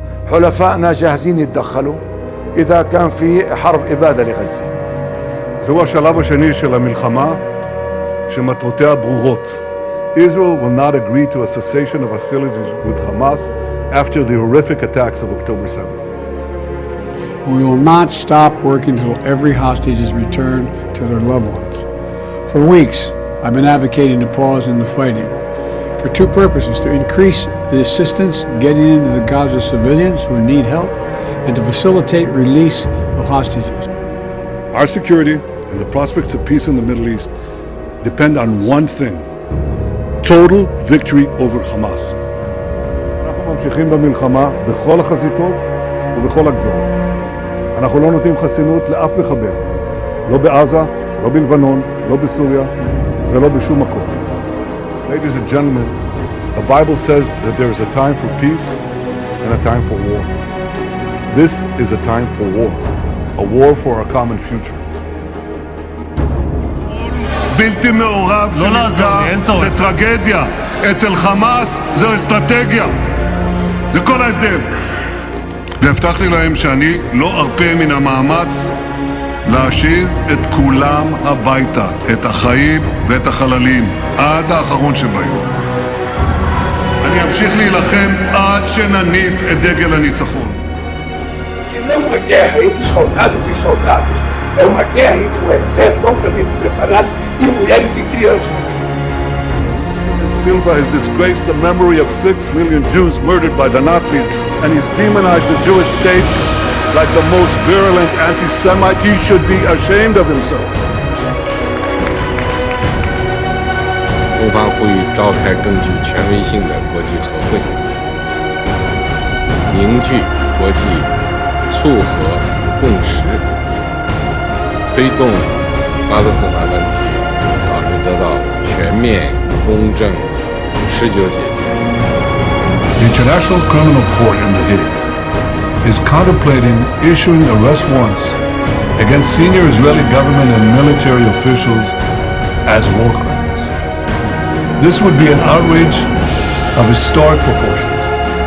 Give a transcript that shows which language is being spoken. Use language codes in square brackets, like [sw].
[ar] حلفائنا جاهزين يتدخلوا إذا كان في حرب إبادة لغزة. [he] זהו השלב השני של המלחמה שמטרותיה ברורות. [en] Israel will not agree to a cessation of hostilities with Hamas after the horrific attacks of October 7th. We will not stop working until every hostage is returned to their loved ones. For weeks, I've been advocating a pause in the fighting for two purposes: to increase the assistance getting into the Gaza civilians who need help, and to facilitate release of hostages. Our security and the prospects of peace in the Middle East depend on one thing: total victory over Hamas. [he] אנחנו ממשיכים במלחמה בכל החזיתות ובכל הגזרות. אנחנו לא נותנים חסינות לאף מחבל, לא בעזה, לא בלבנון, לא בסוריה ולא בשום מקום. [en] Ladies and gentlemen, the Bible says that there is a time for peace and a time for war. This is a time for war for our common future. [he] בלתי מעורב שנפגע זה טרגדיה, אצל חמאס זה אסטרטגיה, זה כל ההבדל. והבטחתי להם שאני לא ארפה מן המאמץ להשאיר את כולם הביתה, את החיים ואת החללים, עד האחרון שבהם. אני אמשיך להילחם עד שנניף את דגל הניצחון. [pt] Não é uma guerra entre soldados e soldados, é uma guerra entre um exército altamente preparado e mulheres e crianças. [en] President Silva has disgraced the memory of 6 million Jews murdered by the Nazis, and he's demonized the Jewish state like the most virulent anti-Semite. He should be ashamed of himself. [zh] 中方呼吁召开更具权威性的国际和会，凝聚国际促和共识，推动巴勒斯坦问题早日得到全面、公正、持久解决。 [en] The International Criminal Court in The Hague is contemplating issuing arrest warrants against senior Israeli government and military officials as war criminals. This would be an outrage of historic proportions.